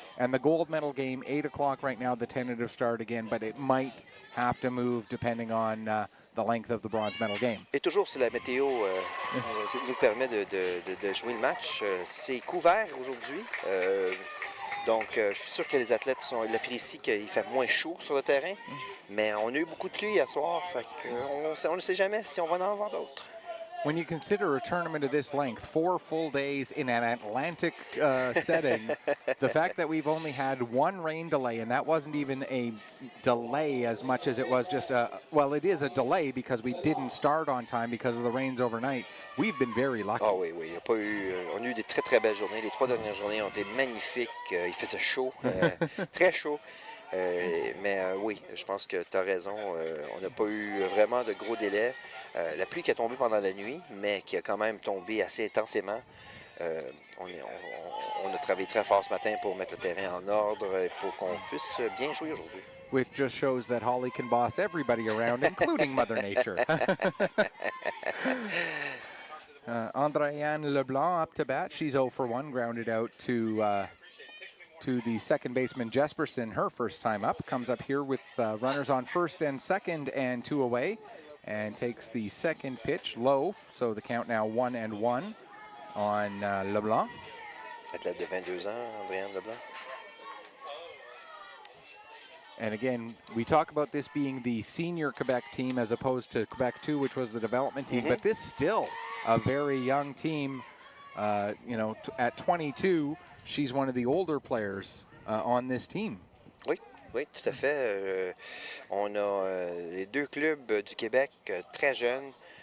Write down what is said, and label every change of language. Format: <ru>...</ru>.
<en>And the gold medal game, 8 o'clock right now, the tentative start again, but it might have to move depending on the length of the bronze medal game.</en> <fr>Et toujours si la météo nous permet de jouer le match, c'est couvert aujourd'hui. Donc, je suis sûr que les athlètes sont... L'apprécient qu'il fait moins chaud sur le terrain, mais on a eu beaucoup de pluie hier soir, fait qu'on ne sait jamais si on va en avoir d'autres.</fr> <en>When you consider a tournament of this length, 4 full days in an Atlantic setting, the fact that we've only had one rain delay, and that wasn't even a delay as much as it was just it is a delay because we didn't start on time because of the rains overnight. We've been very lucky.</en> <fr>Ah oui, il y a pas eu, on a eu des très très belles journées. Les 3 dernières journées ont été magnifiques. Il faisait chaud, très chaud. Mais oui, je pense que tu as raison. On n'a pas eu vraiment de gros délais. La pluie qui a tombé pendant la nuit, mais qui a quand même tombé assez intensément. On a travaillé très fort ce matin pour mettre le terrain en ordre et pour qu'on puisse bien jouer aujourd'hui.</fr> <en>Which just shows that Holly can boss everybody around, including Mother Nature. Andréane Leblanc up to bat. She's 0 for 1, grounded out to the second baseman Jesperson, her first time up. Comes up here with runners on first and second and 2 away, and takes the second pitch low. So the count now 1-1 on Leblanc.</en> <fr>Athlète de 22 ans, Andréane Leblanc.</fr> <en>And again, we talk about this being the senior Quebec team as opposed to Quebec 2, which was the development team, but this still a very young team. At 22, she's one of the older players on this team.</en> <fr>Oui, tout à fait. On a les 2 clubs du Québec très jeunes.</fr>